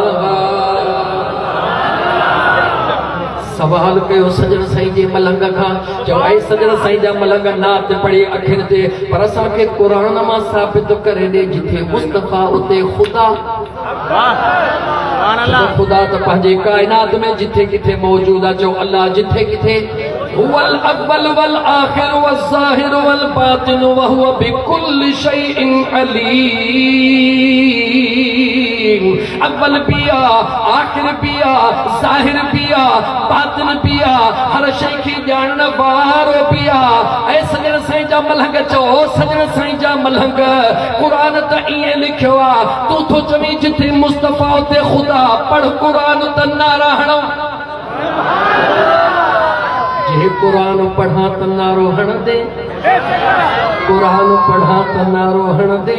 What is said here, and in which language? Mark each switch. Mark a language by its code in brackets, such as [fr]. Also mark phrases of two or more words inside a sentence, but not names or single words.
[sd] सवाल कयो सजण साईं जे मलंग खां, चओ ऐं सजण साईं जा मलंग नात पढ़े अखियुनि ते, पर असांखे क़ुरान मां साबित करे ॾे जिथे मुस्तफ़ा उते ख़ुदा। ख़ुदा त पंहिंजे काइनात में जिथे किथे मौजूद आहे। चओ अल्लाह जिथे किथे [ar] هو الأول والآخر والظاهر والباطن وهو بكل شيء عليم. [sd] अव्वल भी आ, आखिर भी आ, ज़ाहिर भी आ, बातिन भी आ, हर शइ खे ॼाणण वारो भी आ। ऐं सजण साईं जा मलंग चओ, सजण साईं जा मलंग क़ुरान त ईअं लिखियो आहे, तूं थो चवीं जिथे मुस्तफ़ा उते ख़ुदा, पढ़ क़ुरान त नारा हणो। जे क़ुरान पढ़ा त नारो हणंदे, क़ुरान पढ़ा त नारो हणंदे।